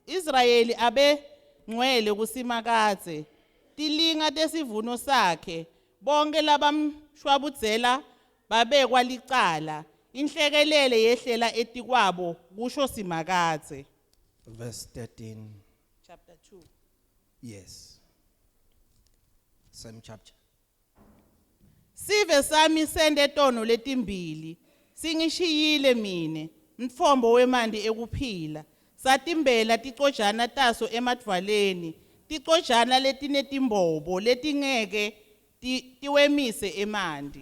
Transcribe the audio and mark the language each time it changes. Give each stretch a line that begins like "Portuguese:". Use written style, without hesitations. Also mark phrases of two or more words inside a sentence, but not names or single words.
Swati: Israyeli abengcwele kusimakadze tilinga tesivuno sakhe. Bonke labamshwabudzela babekwa licala. Inhlekelele yehlela etikwabo kusho simakadze.
English: Verse 13. Chapter 2. Yes. Same chapter.
Swati: Sive sami sende tono letimbili. Singishiyile mine. Mtfombo wemandi ekuphila. Satimbela ticojana taso emadvaleni. Ticojana letinetimbobo letingeke tiwemise emandi.